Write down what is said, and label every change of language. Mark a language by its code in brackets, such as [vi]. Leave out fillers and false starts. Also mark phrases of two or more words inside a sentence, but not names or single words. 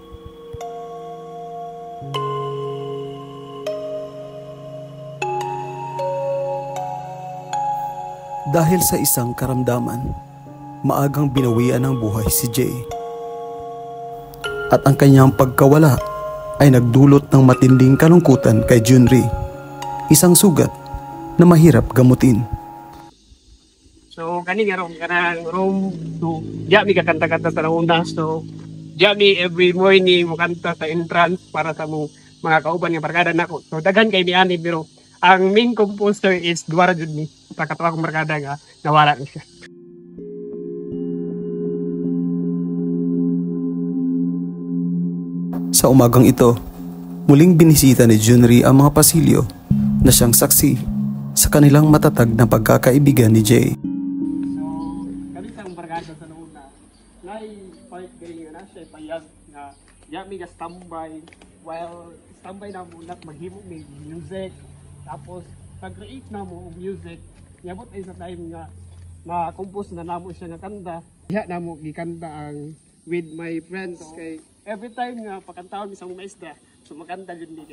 [tl] Dahil sa isang karamdaman, maagang binawian ng buhay si Jay. At ang kanyang pagkawala ay nagdulot ng matinding kalungkutan kay Junri, isang sugat na mahirap gamutin. [ceb] So kani nga kanang room to diya mi kakanta-kanta sa una. So diya mi [en] every morning [ceb] mo kanta sa entrance para sa mga kauban nga barkada nako. So daghan kay ni pero ang main composer is Duara jud mi. Pagkatawa kong barkada nga nawala na siya. [tl] Sa umagang ito, muling binisita ni Junri ang mga pasilyo na siyang saksi sa kanilang matatag na pagkakaibigan ni Jay. [ceb] So, kami sa barkada sa una, nai part kay nga na siya payag na yami ga standby while standby na mo nak maghimo may music, tapos pag-create na mo og music, yabot ay sa time nga na-compose na namo siya nga kanta. Diha na mo gikanta ang [en] with my friends [ceb] kay [en] every time [ceb] nga pakantawon isang maestra. [tl] So maganda din dito.